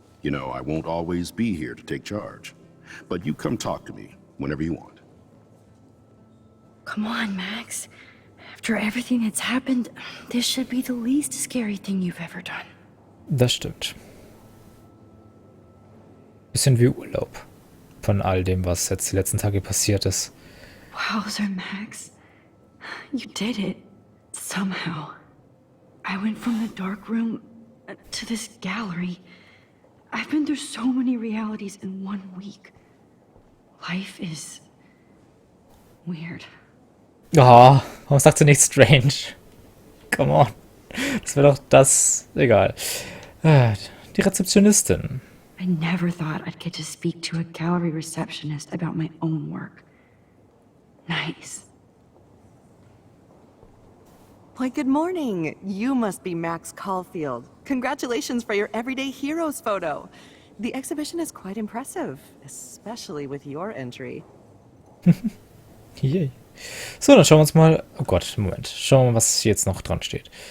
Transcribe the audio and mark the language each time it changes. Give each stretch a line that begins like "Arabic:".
English: You know, I won't always be here to take charge. But you come talk to me whenever you want. Come on, Max. After everything that's happened, this should be the least scary thing you've ever done.
German: Das stimmt. Bisschen wie Urlaub. Von all dem, was jetzt die letzten Tage passiert ist.
English: Wowzer, Max. You did it. Somehow. I went from the dark room to this gallery. I've been through so many realities in 1 week. Life is weird.
German: Ja, warum sagt sie nicht strange?
English: Come on.
German: Das wäre doch das... Egal. Die Rezeptionistin.
English: I never thought I'd get to speak to a gallery receptionist about my own work. Nice. Why, good morning. You must be Max Caulfield. Congratulations for your Everyday Heroes photo. The exhibition is quite impressive, especially with your entry. Yay.
German: So, dann schauen wir uns mal... Oh Gott, Moment. Schauen wir mal, was hier jetzt noch dran steht.